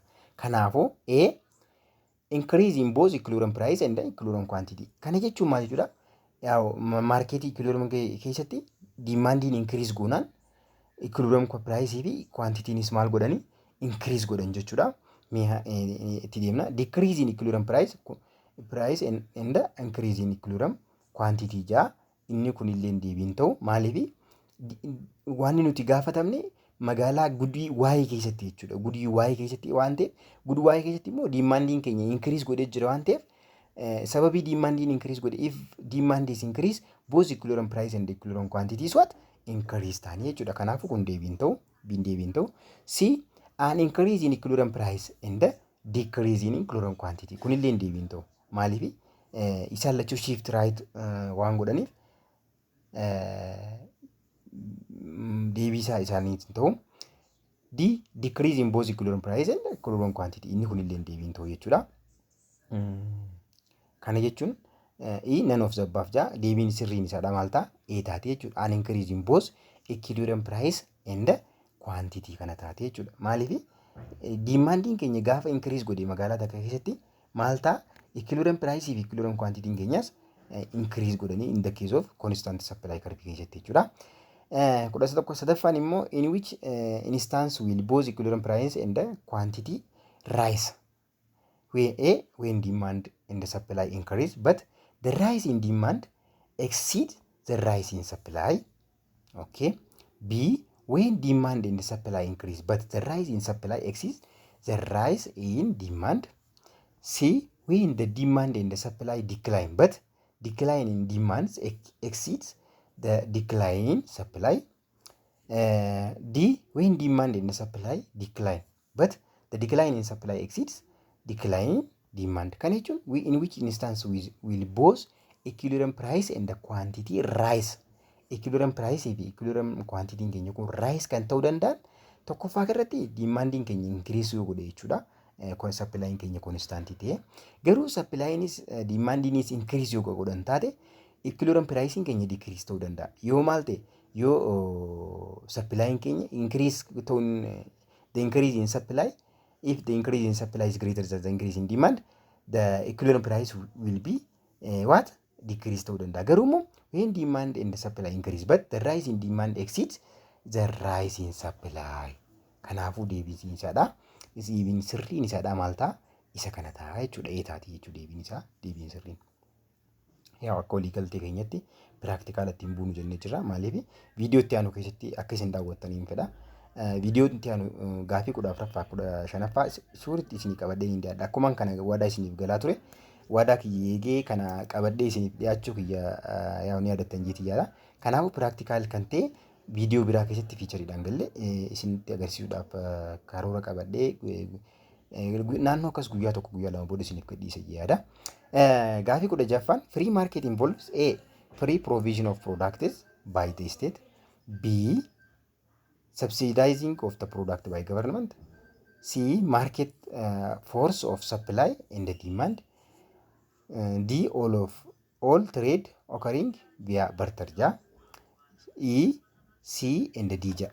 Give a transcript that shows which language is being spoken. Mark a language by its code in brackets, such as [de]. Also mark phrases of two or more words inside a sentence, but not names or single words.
[om] Kanaafuu [en] increase in both equilibrium price and equilibrium quantity. [om] Kana jechuun maal jechuudha? Yaa marketii equilibrium keessatti demandiin increase goonaan [en] equilibrium price [om] fi quantitynis maal godhani increase godhan jechuudha. Itti deemna [en] decrease in equilibrium price and increase in equilibrium quantity [om] jaa inni kun illee deebiin ta'u maaliif waan nuti gaafatamne magaalaa gudii waa'ee keessatti jechuudha. Gudii waa'ee keessatti waan ta'eef gudii waa'ee keessatti immoo demandiin keenya increase godhee jira waan ta'eef sababii demandiin increase godhe [en] if demand is increase both equilibrium price and equilibrium quantity is what increase [om] taanii jechuudha. Kanaafuu kun deebiin ta'u [en] C an increase in equilibrium price and decrease in equilibrium quantity [om] kun illee deebiin ta'u maaliif isaan lachuu [en] shift right [om] waan godhaniif deebii isaaniitiin ta'u [en] D decrease in both equilibrium price and equilibrium quantity [om] inni kunillee deebiin ta'u jechuudha. Kana jechuun [en] E none of the above [om] jaa deebiin sirriin isaadha maal ta'a E taate jechuudha. [en] An increase in both equilibrium price and quantity [om] kana taate jechuudha. Maaliif diimaandiin keenya gaafa increase godhe magaalaa takka keessatti maal ta'a [en] equilibrium price [om] fi [en] equilibrium quantity [om] keenyas increase godhanii [en] in the case of constant supply curve [om] keessatti jechuudha. Kudha tokko sadaffaan immoo [en] in which instance will both equilibrium price and quantity rise when demand and the supply increase but the rise in demand exceed the rise in supply. Okay. B when demand and the supply increase but the rise in supply exceeds the rise in demand. C when the demand and the supply decline but decline in demand exceeds the decline in supply. D when demand and the supply decline but the decline in supply exceeds decline in demand. [om] Kan jechuun [en] in which instance will both equilibrium price and the quantity rise. Equilibrium price [om] fi [en] equilibrium quantity [om] keenya kun rise kan ta'uu danda'an tokkoffaa irratti demandiin keenya increase yoo godhe jechuudha. Supply keenya constant ta'e garuu supplynis demandinis increase yoo godhan taate [en] equilibrium price [om] keenya decrease ta'uu danda'a. Yoo maal ta'e yoo supply keenya increase ta'uun [en] the increase in supply, if the increase in supply is greater than the increase in demand, the equilibrium price will be what? [om] Decrease ta'uu danda'a. [en] Garuu when demand and the supply increase but the rise in demand exceeds the rise in supply. [om] Kanaafuu deebiin isaadha. Deebiin sirriin isaadha maal ta'a? Isa kana ta'a jechuudha. Eetaati jechuudha deebiin isaa. Deebiin sirriin. Yaa akka walii galtee keenyatti piraktikaala ittiin buunu jennee jirra. Maaliif viidiyoo itti aanu keessatti akka isin daawwattaniin fedha. Viidiyoo itti aanu gaafii 14ffaa 15ffaa suuritti isinii qabadhee hin dhiyaadha. Akkuma kana waadaa isiniif galaa ture. Waadaa kiyya eegee kana qabadhee isiniif dhiyaachuu kiyya yaa ni yaadattan jeetiyyaadha. Kanaafuu piraktikaal kan ta'e viidiyoo biraa keessatti fiichariidhaan galle isinitti agarsiisuudhaaf karoora qabadhee naannoo akkas guyyaa tokko guyyaa lama booda isiniif gadhiise yaada. [en] Gaafii 16ffaan free market involves A free provision of products by the state, B subsidizing of the product by government, C market force of supply and the demand, D all trade occurring via barter ja, E C and D ja.